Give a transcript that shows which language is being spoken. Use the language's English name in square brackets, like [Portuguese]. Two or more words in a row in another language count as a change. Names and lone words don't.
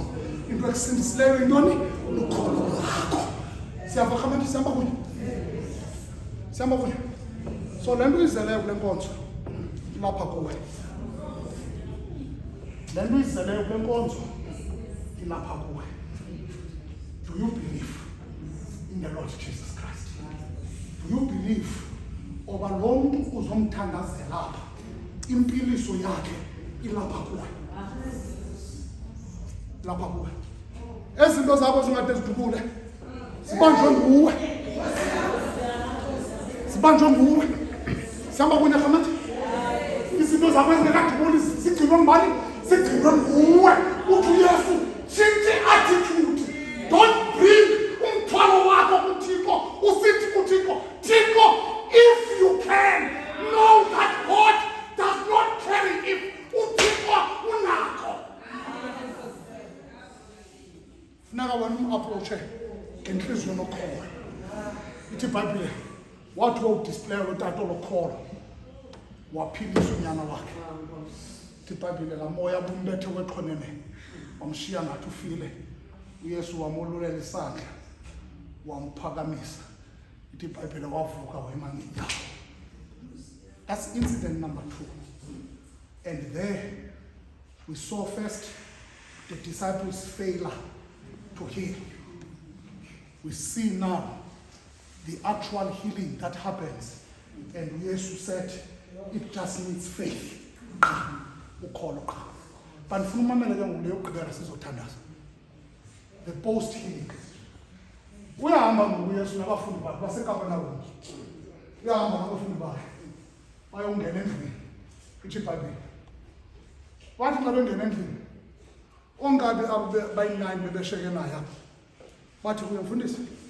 [Xhosa] Into ekusindisileyo yintoni? Lukholo lwakho. Siyava khamani sihamba kunye? Sihamba kunye? So le nto izeleyo kule nkonzo lapha kuwe. Le nto izeleyo kule nkonzo ilapha kuwe. [English] Do you believe in the Lord Jesus Christ? Do you believe [Xhosa] oba lo mntu uzomthandazela apha impiliso yakhe ilapha kuwe? Lapha kuwe. Ezinto zabo zingade zidubule zibanjwe nguwe. Zibanjwe nguwe. Sihamba kunye khamati. Izinto zakho ezingekadubuli zigcinwe ngubani? Zigcinwe nguwe. Uthi uYesu tshintshe attitude. [English] Don't bring [Xhosa] umthwalo wakho kuThixo usithi kuThixo, Thixo, [English] if you can, know that God does not carry if [Xhosa] uThixo unakho. Funeka wena umapproache ngenhliziyo nokholo. Ithi iBhayibhile wathi wawudisplaya lo tata lokholo waphilisa unyana wakhe. Ithi iBhayibhile laa moya bumbethe wexhonene wamshiya ngathi ufile. uYesu wamolulela isandla wamphakamisa. Ithi iBhayibhile wavuka wema ngenyawo. [English] That's incident number 2. And there we saw first the disciples' failure to heal. We see now the actual healing that happens. And Jesus said, it just needs faith. [Xhosa] ukholo qha. Bandifuna umamele ke ngoku leyo gqibela sizothandaza. [English] The post healing. [Xhosa] Uyahamba ngoku Yesu nabafundi bakhe baseKapernaum. Uyahamba nabafundi bakhe. Bayongena endlini. Ithi iBhayibhile. Wathi xa bengena endlini, ongabe abo bayi-9 bebesheke naye apha. Bathi kuye mfundisi.